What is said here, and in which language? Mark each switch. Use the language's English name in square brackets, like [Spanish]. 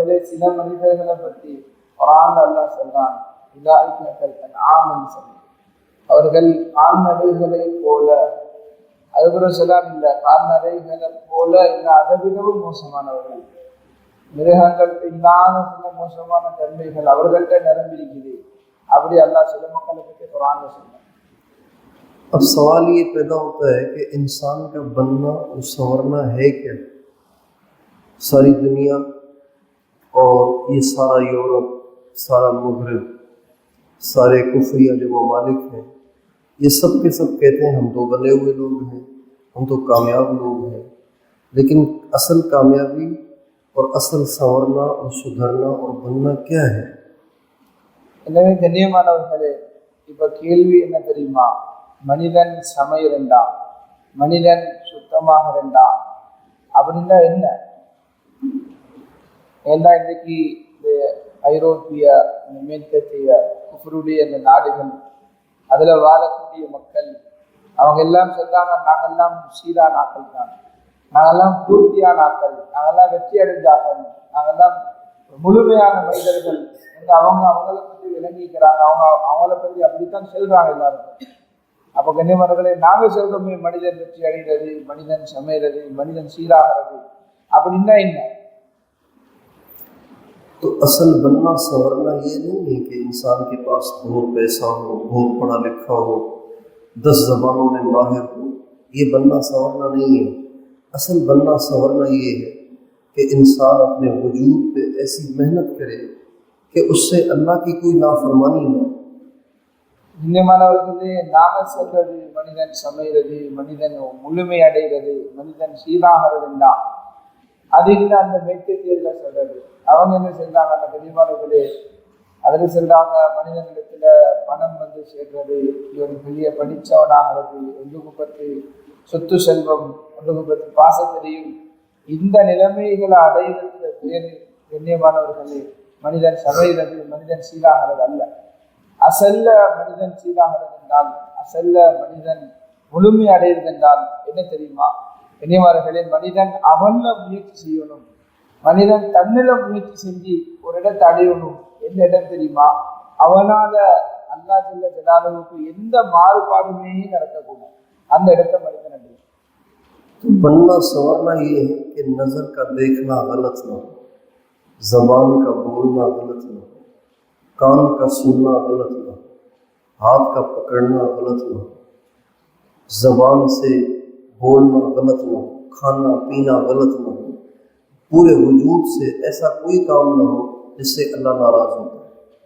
[Tamil] சில மனிதர்களை பற்றி குர்ஆன் அல்லாஹ் சொல்றான், [Arabic] உலாயிக கல் அன்ஆம் [Tamil] என்று சொல்லி, அவர்கள் கால்நடைகளை போல, அதுபோல சொல்லாம் இல்லை, கால்நடைகளை போல இல்லை, அதை விடவும் மோசமானவர்கள், மிருகங்களுக்கு இல்லாத சில மோசமான தன்மைகள் அவர்கள்ட்ட நிரம்பியிருக்குது, அப்படி அல்லாஹ் சில மக்களை பற்றி குர்ஆன்ல சொல்றான்। [Hindi] अब सवाल ये पैदा होता है कि इंसान का बनना और संवरना है क्या? सारी दुनिया और ये सारा यूरोप, सारा मगरब, सारे कुफरिया जो ममालिक हैं, ये सब के सब कहते हैं हम तो बने हुए लोग हैं, हम तो कामयाब लोग हैं, लेकिन असल कामयाबी और असल संवरना और सुधरना और बनना क्या है? [Tamil] எனவே கண்ணியமானவர்களே, இப்ப கேள்வி என்ன தெரியுமா? மனிதன் சமையலண்டா, மனிதன் சுத்தமாக இருந்தா அப்படின்னா என்ன? ஏன்னா இன்றைக்கு இந்த ஐரோப்பிய மேற்கத்திய குஃபருடைய இந்த நாடுகள், அதுல வாழக்கூடிய மக்கள், அவங்க எல்லாம் சொல்றாங்க, நாங்கெல்லாம் சீரா நாட்கள் தான், நாங்கெல்லாம் பூர்த்தியான ஆக்கள், நாங்கெல்லாம் வெற்றி அடைஞ்சாக்கள், நாங்கெல்லாம் முழுமையான மனிதர்கள் என்று அவங்கள பற்றி விளங்கிக்கிறாங்க, அவங்கள பற்றி அப்படித்தான் சொல்றாங்க எல்லாருக்கும்। அப்போ கண்ணியமானவர்களே, நாங்க சொல்றோமே மனிதன் வெற்றி அடைகிறது, மனிதன் சமைகிறது, மனிதன் சீராகிறது அப்படின்னா என்ன? [Hindi] तो असल बनना संवरना ये नहीं है कि इंसान के पास बहुत पैसा हो, बहुत पढ़ा लिखा हो, 10 ज़बानों में माहिर हो, ये बनना संवरना नहीं है। असल बनना संवरना ये है कि इंसान अपने वजूद पे ऐसी मेहनत करे कि उससे अल्लाह की कोई नाफरमानी ना। [Tamil] இன்னமானவர்களே, நாம சொல்றது மனிதன் சமைகிறது, மனிதன் முழுமை அடைகிறது, மனிதன் சீராகிறதுன்னா அது இல்லை அந்த மேற்கத்தியர்கள் சொல்றது। அவங்க என்ன செஞ்சாங்க, அந்த கனிமானவர்களே, அதில் சொல்றாங்க, மனிதனிடத்துல பணம் வந்து சேர்றது, இவன் பெரிய படித்தவனாகிறது, ஒன்றுக்கு பற்றி சொத்து செல்வம், ஒன்றுக்கு பற்றி பாச தெரியும், இந்த நிலைமைகளை அடைகிறதுல பேர் கண்ணியமானவர்களே மனிதன் சமைகிறது, மனிதன் சீராகிறது அல்ல। அசல்ல மனிதன் சீராகிறது என்றால், அசல்ல மனிதன் முழுமை அடைகிறது என்றால் என்ன தெரியுமா? கண்ணியமானவர்களே, மனிதன் அவன்ல முயற்சி செய்யணும், மனிதன் தன்னில முயற்சி செஞ்சு ஒரு இடத்தை அடையணும்। எந்த இடம் தெரியுமா? அவனால அல்லாஹ் ஜல்ல ஜலாலுவுக்கு எந்த மாறுபாடுமே நடக்கக்கூடாது. அந்த இடத்தை மனிதன் அடையும். [Hindi] तो बनना संवरना ये है कि नज़र का देखना गलत ना हो, ज़बान का बोलना गलत ना हो, कान का सुनना गलत ना हो, हाथ का पकड़ना गलत ना हो, ज़बान से बोलना गलत ना हो, खाना पीना गलत ना हो, पूरे वजूद से ऐसा कोई काम ना हो जिससे अल्लाह नाराज़ होता है।